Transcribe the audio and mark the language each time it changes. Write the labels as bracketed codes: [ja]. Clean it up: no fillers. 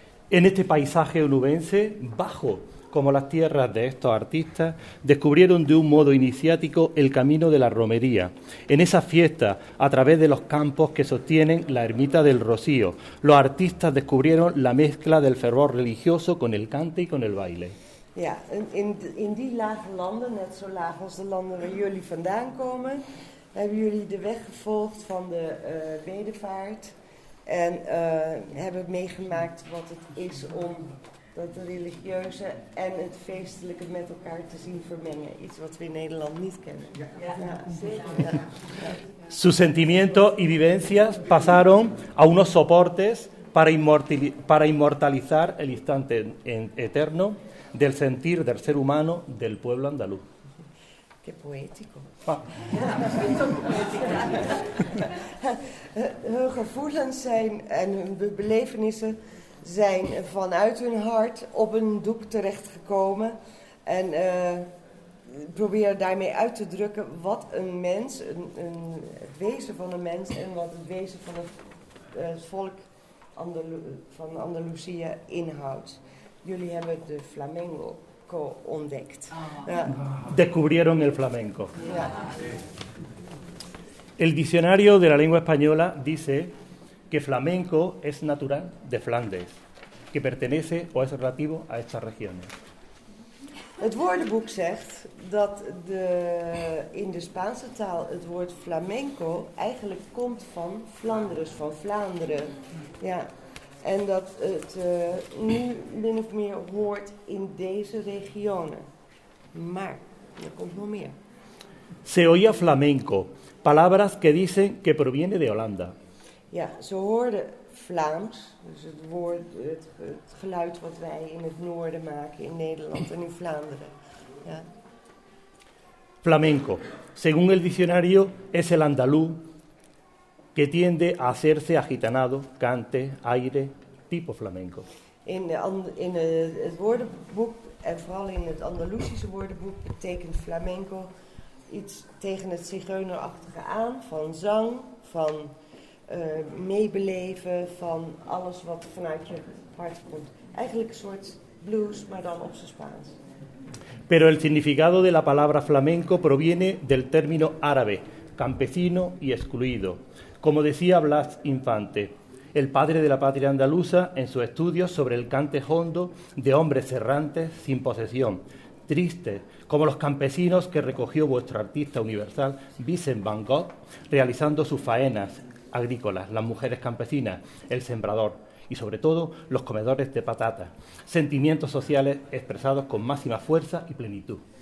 [es] En este paisaje onubense, bajo como las tierras de estos artistas, descubrieron de un modo iniciático el camino de la romería. En esa fiesta, a través de los campos que sostienen la ermita del Rocío, los artistas descubrieron la mezcla del fervor religioso con el cante y con el baile. [nl] Ja, in die lage landen, net zo laag als de landen waar jullie vandaan komen, hebben jullie de weg gevolgd van de bedevaart en hebben meegemaakt wat het is om dat religieuze en het feestelijke met elkaar te zien vermengen. Iets wat we in Nederland niet kennen. [es] Su sentimiento y vivencias pasaron a unos soportes para inmortalizar el instante eterno del sentir del ser humano del pueblo andaluz. Qué poético. [nl] Hun gevoelens zijn en hun belevenissen zijn vanuit hun hart op een doek terechtgekomen en proberen daarmee uit te drukken wat een mens, het wezen van een mens en wat het wezen van het volk van Andalusië inhoudt. Jullie hebben de flamenco ontdekt. [es] Descubrieron el flamenco. El diccionario de la lengua española dice que flamenco es natural de Flandes, que pertenece o es relativo a estas regiones. [nl] Het woordenboek zegt dat in de Spaanse taal het woord flamenco eigenlijk komt van Flanders, van Vlaanderen. Ja. En dat het nu min of meer hoort in deze regionen. Maar er komt nog meer. [es] Se oía flamenco, palabras que dicen que proviene de Holanda. [nl] Ja, ze hoorden Vlaams. Dus het woord, het geluid wat wij in het noorden maken, in Nederland en in Vlaanderen. Ja. Flamenco. [es] Según el diccionario, es el andaluz que tiende a hacerse agitanado, cante, aire, tipo flamenco. [nl] In het woordenboek, en vooral in het Andalusische woordenboek, betekent flamenco iets tegen het zigeunerachtige aan, van zang, van meebeleven, van alles wat vanuit je hart komt. Eigenlijk een soort blues, maar dan op zijn Spaans. [es] Pero el significado de la palabra flamenco proviene del término árabe, campesino y excluido. Como decía Blas Infante, el padre de la patria andaluza, en su estudio sobre el cante hondo de hombres errantes sin posesión, triste, como los campesinos que recogió vuestro artista universal, Vincent Van Gogh, realizando sus faenas agrícolas, las mujeres campesinas, el sembrador, y sobre todo los comedores de patatas, sentimientos sociales expresados con máxima fuerza y plenitud.